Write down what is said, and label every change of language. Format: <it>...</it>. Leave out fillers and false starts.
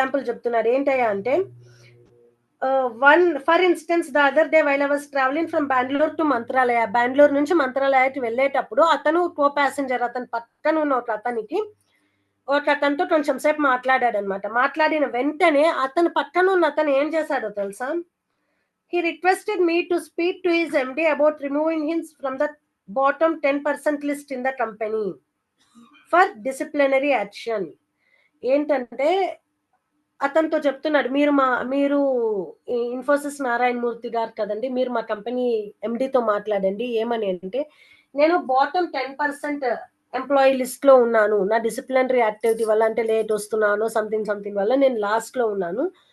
<te>చెప్తున్నాడు ఏంటయ్యా అంటే,</te> <en>For instance the other day while I was travelling from Bengaluru to Mantralaya.</en> <te>Bengaluru నుంచి మంత్రాలయకి వెళ్ళేటప్పుడు అతను కో ప్యాసింజర్, అతని పక్కన ఉన్న ఒక అతనితో కొంచెం సేపు మాట్లాడాడు అనమాట. మాట్లాడిన వెంటనే అతని పక్కన ఉన్న అతను ఏం చేశాడో తెలుసా?</te> <en>He requested me to speak to his MD about removing him from the bottom 10% list in the company for disciplinary action.</en> <te>ఏంటంటే అతనితో చెప్తున్నాడు, మీరు ఇన్ఫోసిస్ నారాయణ మూర్తి గారు కదండి, మీరు మా కంపెనీ ఎండితో మాట్లాడండి. ఏమని అంటే, నేను బాటమ్ 10% ఎంప్లాయీ లిస్ట్ లో ఉన్నాను, నా డిసిప్లినరీ యాక్టివిటీ వల్ల, అంటే లేట్ వస్తున్నాను సంథింగ్ వల్ల నేను లాస్ట్ లో ఉన్నాను.</te>